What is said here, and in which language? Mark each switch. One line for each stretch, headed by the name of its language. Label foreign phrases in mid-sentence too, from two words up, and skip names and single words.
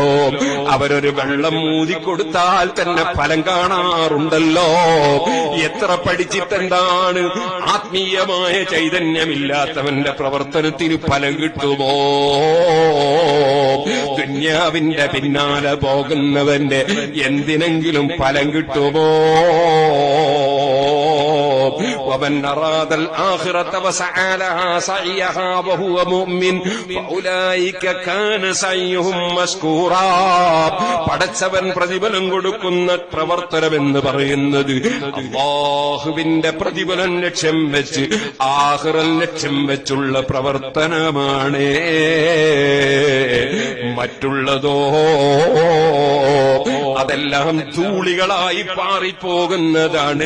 Malayalam: അവരൊരു വെള്ളം മൂതിക്കൊടുത്താൽ തന്നെ ഫലം കാണാറുണ്ടല്ലോ. എത്ര പഠിച്ചിട്ടെന്താണ്, ആത്മീയമായ ചൈതന്യമില്ലാത്തവന്റെ പ്രവർത്തനത്തിന് ഫലം കിട്ടുമോ? ദുന്യാവിന്റെ പിന്നാലെ പോകുന്നവന്റെ എന്തിനെങ്കിലും ഫലം കിട്ടുമോ?
Arabic: ومن أراد الآخرة وسعى لها سعيها وهو مؤمن فأولئك كان سعيهم مشكورا.
Malayalam: പടച്ചവൻ പ്രതിഫലം കൊടുക്കുന്ന പ്രവർത്തനമെന്ന് പറയുന്നത് അല്ലാഹുവിന്റെ പ്രതിഫലം ലക്ഷ്യം വെച്ച്, ആഖിറൽ ലക്ഷ്യം വെച്ചുള്ള പ്രവർത്തനമാണ്. മറ്റുള്ളതോ അതെല്ലാം ധൂളികളായി പാറിപ്പോകുന്നതാണ്.